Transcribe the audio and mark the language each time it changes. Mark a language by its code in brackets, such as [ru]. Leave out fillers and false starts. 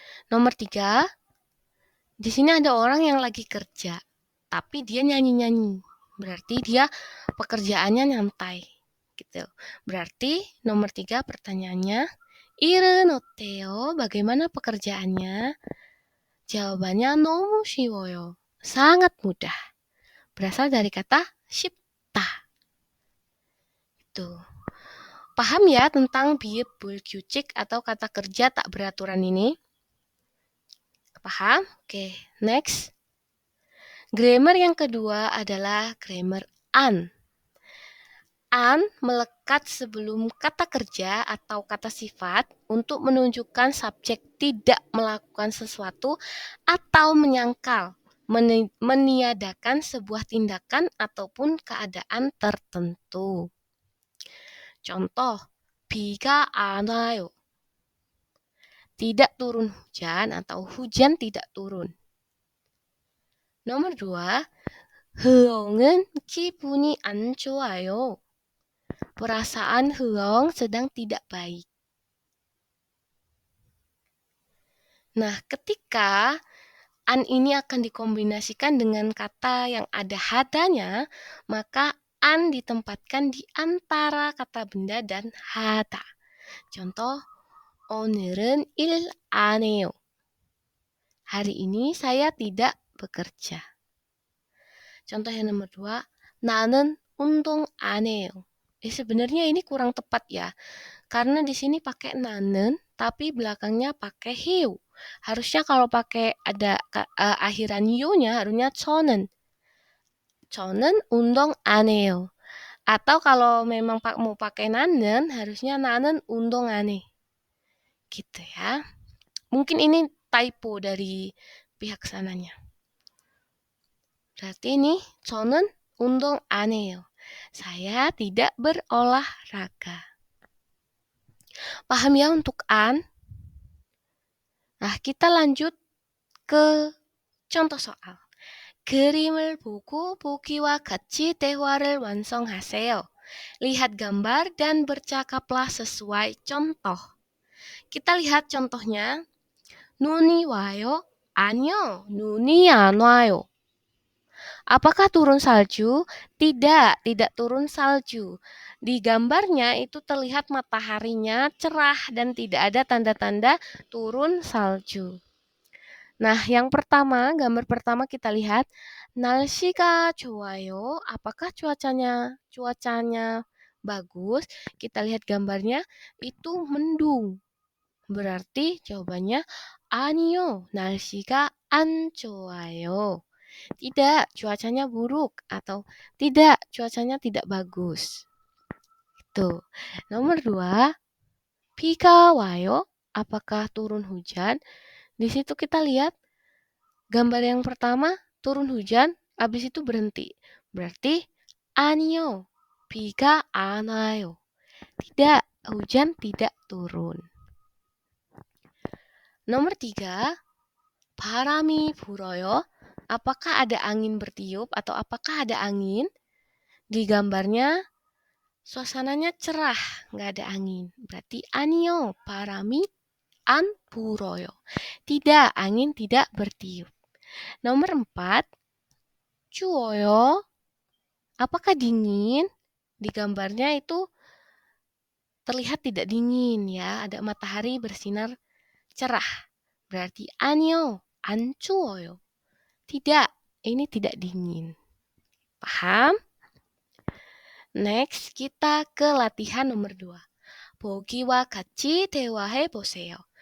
[id] Nomor 3, di sini ada orang yang lagi kerja, tapi dia nyanyi-nyanyi. Berarti dia pekerjaannya nyantai, gitu. Berarti nomor 3 pertanyaannya, [ko] 일은 어때요? [id] Bagaimana pekerjaannya? Jawabannya [ko] 너무 쉬워요. [id] Sangat mudah. Berasal dari kata 쉽다. Itu. Paham ya tentang bieb bulkyucik atau kata kerja tak beraturan ini? Paham? Oke, next. Grammar yang kedua adalah grammar an. An melekat sebelum kata kerja atau kata sifat untuk menunjukkan subjek tidak melakukan sesuatu atau menyangkal, meniadakan sebuah tindakan ataupun keadaan tertentu. Contoh, [ko] 비가 안 와요. [id] Tidak turun hujan atau hujan tidak turun. Nomor 2, [ko] 흐엉은 기분이 안 좋아요. [id] Perasaan Heong sedang tidak baik. Nah, ketika an ini akan dikombinasikan dengan kata yang ada hadanya, maka an ditempatkan di antara kata benda dan hada. Contoh, [ko] 오늘은 일 안 해요. [id] Hari ini saya tidak bekerja. Contoh yang nomor 2, [ko] 나는 운동 안 해요. [id] Sebenarnya ini kurang tepat ya, karena di sini pakai nanen, tapi belakangnya pakai heu. Harusnya kalau pakai ada akhiran yu-nya harusnya 저는. [ko] 저는 운동 안 해요. [id] Atau kalau memang mau pakai nanen, harusnya [ko] 나는 운동 안 해. [id] Gitu ya. Mungkin ini typo dari pihak sananya. Berarti ini [ko] 저는 운동 안 해요. [id] Saya tidak berolahraga. Paham ya untuk an? Nah, kita lanjut ke contoh soal. [ko] 그림을 보고 보기와 같이 대화를 완성하세요. [id] Lihat gambar dan bercakaplah sesuai contoh. Kita lihat contohnya. [ko] 눈이 와요? 아니요, 눈이 안 와요. [id] Apakah turun salju? Tidak, tidak turun salju. Di gambarnya itu terlihat mataharinya cerah dan tidak ada tanda-tanda turun salju. Nah, yang pertama, gambar pertama kita lihat, [ko] 날씨가 좋아요. [id] Apakah cuacanya bagus? Kita lihat gambarnya, itu mendung. Berarti jawabannya [ko] 아니요, 날씨가 안 좋아요. [id] Tidak, cuacanya buruk atau tidak, cuacanya tidak bagus. Itu. Nomor 2, [ko] 비가 와요. [id] Apakah turun hujan? Di situ kita lihat gambar yang pertama turun hujan, habis itu berhenti. Berarti [ko] 아니요, 비가 안 와요. [id] Tidak, hujan tidak turun. Nomor 3, [ko] 바람이 불어요. [id] Apakah ada angin bertiup atau apakah ada angin? Di gambarnya suasananya cerah, nggak ada angin. Berarti [ko] 아니요, 바람이 안 불어요. [id] Tidak, angin tidak bertiup. Nomor 4, [ko] 추워요. [id] Apakah dingin? di gambarnya itu terlihat tidak dingin ya, ada matahari bersinar cerah. Berarti [ko] 아니요, 안 추워요. [id] Tidak, ini tidak dingin. Paham? Next, kita ke latihan nomor 2. [ko] 보기와 같이 대화해 보세요.